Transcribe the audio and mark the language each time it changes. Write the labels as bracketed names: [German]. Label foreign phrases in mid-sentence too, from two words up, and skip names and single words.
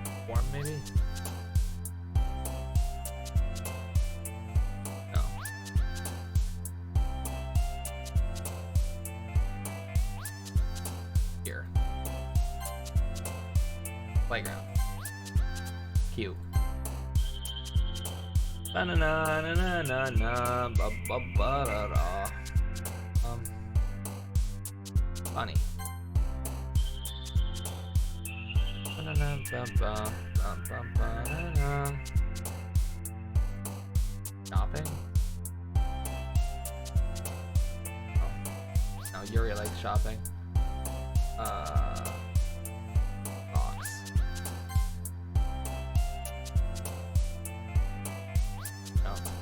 [English] Form, maybe? No. Here. Playground. Cute. Ba-na-na-na-na-na-na, ba-ba-ba-da-da. Funny. Ba-na-na-ba-ba-ba-ba-ba-da-da. Shopping? Oh. No, Yuri likes shopping. Box. No.